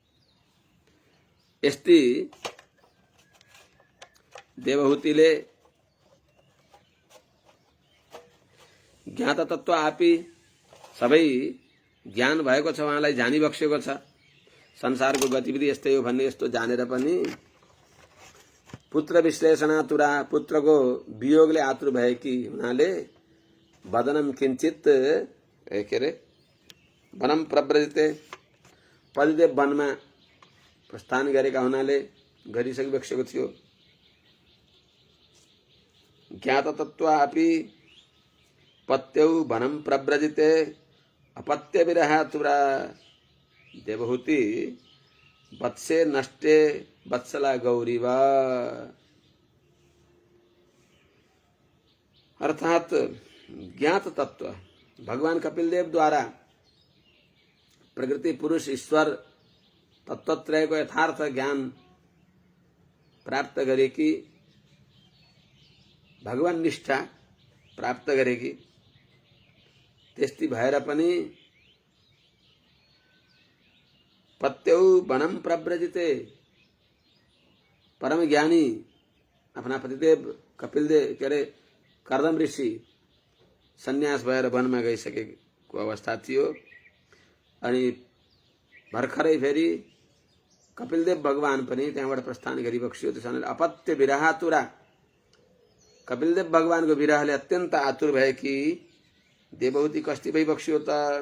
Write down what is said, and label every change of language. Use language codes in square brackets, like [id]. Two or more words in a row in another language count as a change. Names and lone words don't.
[ne] यस्ती देवहूतिले [sa] ज्ञात तत्व आपी, [ne] सबै ज्ञान भएको छ, उहाँलाई जानिबक्सेको छ, संसारको गतिविधि यस्तै हो भन्ने यस्तो जानेर पनि [sa] पुत्र विश्लेषणातुरा, [ne] पुत्रको वियोगले आतुर भएकी हुनाले वदनम किंचित के रे [sa] वनम प्रव्रजिते, [ne] पतिदेव वनमा प्रस्थान गरेका हुनाले गरिसकिबक्सेको थियो। [sa] ज्ञात तत्व आपी पत्यौ वनम प्रव्रजिते अपत्य विरहातुरा देवहूति वत्से नष्टे वत्सला गौरीवा। [ne] अर्थात ज्ञात तत्व भगवान कपिलदेव द्वारा प्रकृति पुरुष ईश्वर तत्वत्रयको यथार्थ ज्ञान प्राप्त गरेकी, भगवान निष्ठा प्राप्त गरेकी, त्यस्ती भएर पनि [sa] पत्यौ वनम प्रव्रजिते, [ne] परम ज्ञानी आफ्ना पतिदेव कपिलदेव के अरे कर्दम ऋषि सन्यास भएर वनमा गइसकेको अवस्था थियो। अनि भर्खरै फेरि कपिलदेव भगवान पनि त्यहाँबाट प्रस्थान गरिबक्सियो। त्यसैले [sa] अपत्य विरहातुरा, [ne] कपिलदेव भगवानको विरहले अत्यन्त आतुर भए कि देवहूति कस्ती भइबक्सियो त।